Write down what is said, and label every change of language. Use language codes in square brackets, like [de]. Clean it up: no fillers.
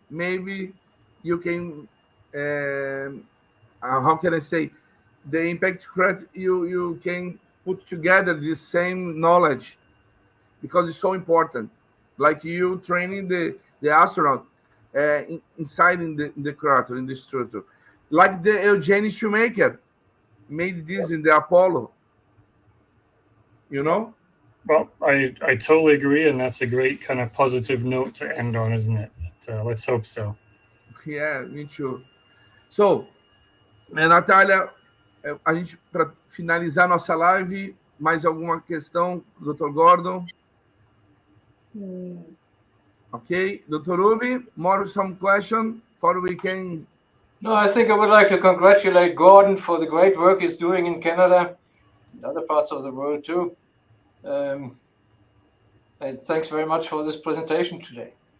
[en] Maybe you can how can I say, the impact crater, you can put together the same knowledge because it's so important, like you training the astronaut inside in the crater, in the structure. Like the Eugene Shoemaker made this in the Apollo, Well, I totally agree, and that's a great kind of positive note to end on, isn't it? But, let's hope so. Yeah, me too. [pt] So, Natalia, a gente, para finalizar nossa live, mais alguma questão, Dr. Gordon? [en] Okay, Dr. Uwe, more some question for we can. No, I think I would like to congratulate Gordon for the great work he's doing in Canada and other parts of the world too. And thanks very much for this presentation today.